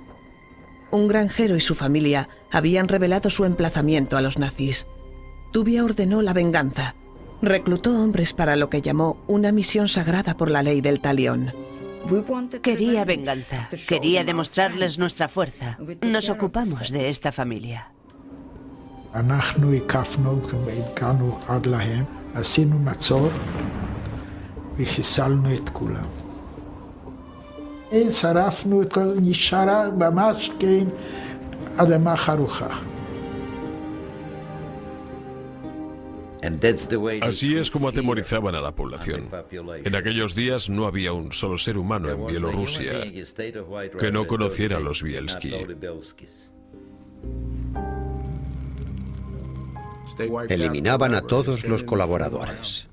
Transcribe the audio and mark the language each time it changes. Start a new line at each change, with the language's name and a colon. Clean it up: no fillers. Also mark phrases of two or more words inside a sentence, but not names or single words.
Spanish: Un granjero y su familia habían revelado su emplazamiento a los nazis. Tuvia ordenó la venganza. Reclutó hombres para lo que llamó una misión sagrada por la ley del talión. Quería venganza. Quería demostrarles nuestra fuerza. Nos ocupamos de esta familia.
Hebrew: אנחנו הקפנו והגענו עד להם, עשינו מצור וחיסלנו את כולם. שרפנו את כל, נשארה ממש כן אדמה חרוכה.
Spanish: Así es como atemorizaban a la población. En aquellos días no había un solo ser humano en Bielorrusia que no conociera a los Bielski. Eliminaban a todos los colaboradores.